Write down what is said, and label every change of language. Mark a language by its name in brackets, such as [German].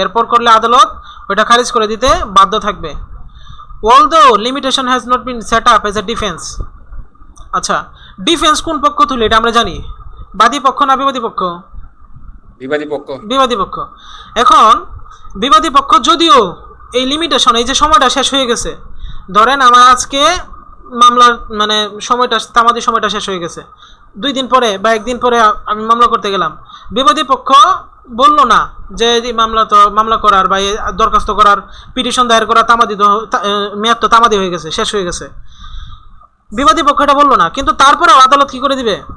[Bangla] এরপর করলে আদালত ওইটা খারিজ করে দিতে বাধ্য থাকবে। [English] although limitation has not been set up as a defense। [Bangla] আচ্ছা, ডিফেন্স কোন পক্ষ তুলে এটা আমরা জানি? বাদী পক্ষ না বিবাদী পক্ষ? বিবাদী পক্ষ। বিবাদী পক্ষ। এখন বিবাদী পক্ষ যদিও এই লিমিটেশন, এই যে সময়টা শেষ হয়ে গেছে, ধরেন আমার আজকে মামলার মানে সময়টা, তামাদি সময়টা শেষ হয়ে গেছে, 2 দিন পরে বা 1 দিন পরে আমি মামলা করতে গেলাম, বিবাদী পক্ষ বলল না যে মামলা করার বা দরখাস্ত করার, পিটিশন দায়ের করা তামাদি মেয়াদ তো তামাদি হয়ে গেছে, শেষ হয়ে গেছে, বিবাদী পক্ষ এটা বললো না, কিন্তু তারপরেও আদালত কি করে দিবে?